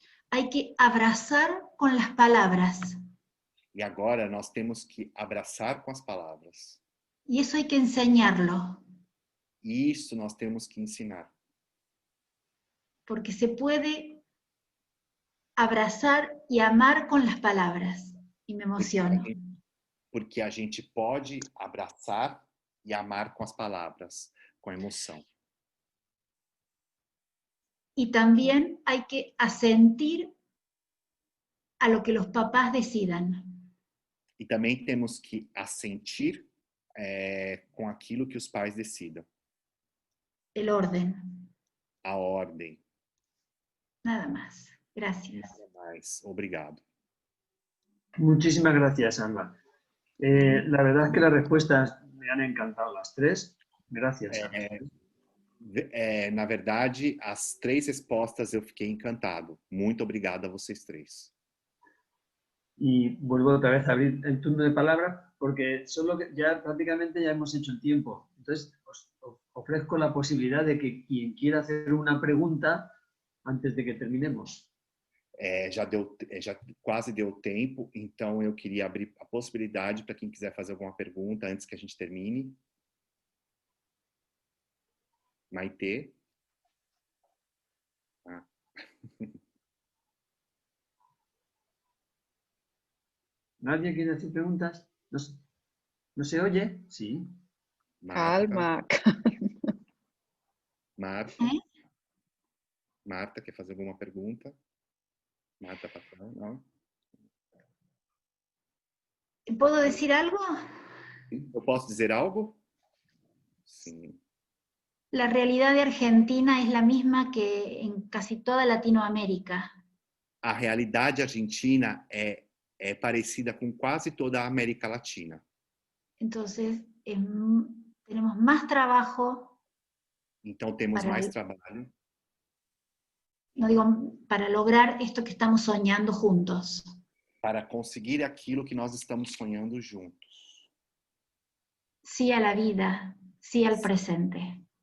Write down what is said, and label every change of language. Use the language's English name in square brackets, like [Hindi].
[Spanish] hay que abrazar con las palabras. [Portuguese] E agora nós temos que abraçar com as palavras. [Spanish] Y eso hay que enseñarlo. [Portuguese] Isso nós temos que ensinar. [Spanish] Porque se puede abrazar y amar con las palabras. Y me emociono. [Portuguese] Porque a gente pode abraçar e amar com as palavras, com emoção. [Spanish] Y también hay que asentir a lo que los papás decidan. [Portuguese] E também temos que assentir com aquilo que os pais decidam. [Spanish] El orden. [Portuguese] A ordem. [Spanish] Nada más. Gracias. [Portuguese] Nada mais. Obrigado. [Spanish] Muchísimas gracias, Alba. La verdad es que las respuestas me han encantado las tres. Gracias. [Portuguese] Na verdade, as três respostas eu fiquei encantado. Muito obrigado a vocês três. [Spanish] Y vuelvo otra vez a abrir el turno de palabras porque ya prácticamente ya hemos hecho el tiempo. Entonces, os ofrezco la posibilidad de que quien quiera hacer una pregunta antes de que terminemos. [Portuguese] Já quase deu tempo, então eu queria abrir a possibilidade para quem quiser fazer alguma pergunta antes que a gente termine. Maite? Ah. [Spanish] ¿Nadie quiere hacer preguntas? ¿No se oye? Sí. Calma. [Portuguese] Marta, quer fazer alguma pergunta? Marta Patrão, não? [Spanish] ¿Puedo decir algo? [Portuguese] Eu posso dizer algo? Sim. [Spanish] La realidad de Argentina es la misma que en casi toda Latinoamérica. [Portuguese] A realidade argentina é parecida com quase toda a América Latina. [Spanish] Entonces, tenemos más trabajo. [Portuguese] Então temos mais trabalho. [Spanish] No digo, para lograr esto que estamos soñando juntos. [Portuguese] Para conseguir aquilo que nós estamos sonhando juntos. [Spanish] Sí a la vida, sí al presente.